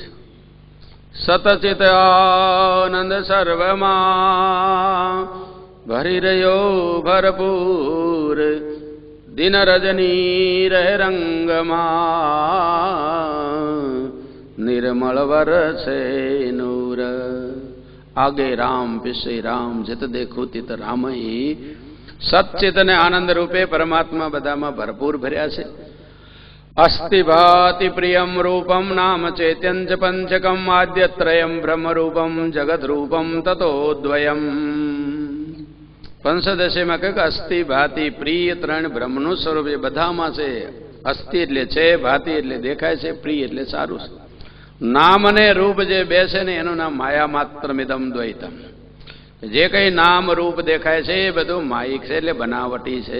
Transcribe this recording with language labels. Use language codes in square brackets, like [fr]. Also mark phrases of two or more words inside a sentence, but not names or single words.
[gu] સતચિત આનંદ સર્વમાં ભરી રહ્યો ભરપૂર, દિન રજની રહે રંગમાં, નિર્મળ વરસે નૂર. [hi] आगे राम पीछे राम, जत देखो तित रामई. [gu] સચ્ચિત અને આનંદ રૂપે પરમાત્મા બધામાં ભરપૂર ભર્યા છે. [sa] अस्ति भाति प्रियं रूपं नाम चैत्यं च पंचकम् आद्यत्रयं ब्रह्मरूपं जगद्रूपं ततोद्वयम् [gu] પંચદશીમાં કહે કે અસ્થિ ભાતિ પ્રિય ત્રણ બ્રહ્મનું સ્વરૂપ એ બધામાં છે. અસ્થિ એટલે છે, ભાતિ એટલે દેખાય છે, પ્રિય એટલે સારું છે. નામ અને રૂપ જે બે છે ને એનું નામ [sa] माया मात्रमिदं द्वैतम्. [gu] જે કઈ નામ રૂપ દેખાય છે એ બધું માયિક છે એટલે બનાવટી છે.